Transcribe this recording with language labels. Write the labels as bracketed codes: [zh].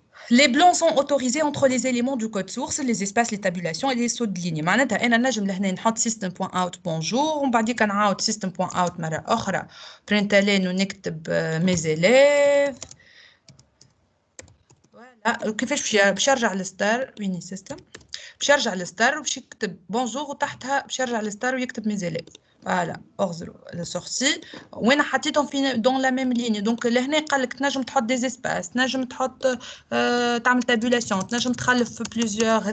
[fr] Les blancs sont autorisés entre les éléments du code source, les espaces, les tabulations et les sauts de ligne. [ar] معناتها أنا نجم لهنا نحط system.out bonjour ومن بعد كنعاود system.out مرة أخرى println ونكتب [fr] mes élèves. voilà. [ar] كيفاش باش يرجع للستار ويني system باش يرجع للستار وباش يكتب bonjour وتحتها باش يرجع للستار ويكتب [fr] mes élèves. Voilà, le sorti. [ar] وين حطيتهم في [fr] dans la même ligne. [ar] Donc لهنا قال لك تنجم تحط [fr] des espaces, [ar] تنجم تحط تعمل tabulation, تنجم تخلف plusieurs.